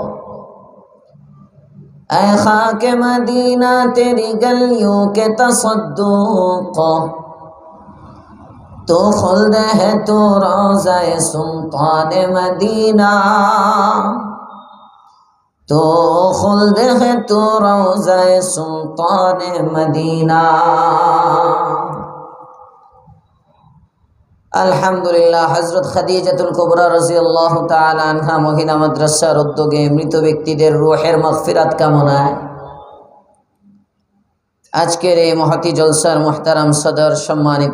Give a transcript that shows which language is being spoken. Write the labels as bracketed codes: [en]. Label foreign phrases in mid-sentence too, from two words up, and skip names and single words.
[ur] اے خاک مدینہ تیری گلیوں کے تصدق تو خلد ہے تو روضہ سلطان مدینہ تو خلد ہے تو روضہ سلطان مدینہ আলহামদুলিল্লাহ। [bn] হযরত খাদিজাতুল কুবরা রাদিয়াল্লাহু তাআলা আনহা মহিলা মাদ্রাসার উদ্যোগে মৃত ব্যক্তিদের রূহের মাগফিরাত কামনায় আজকের এই মহতি জলসার মুহতারাম সদর, সম্মানিত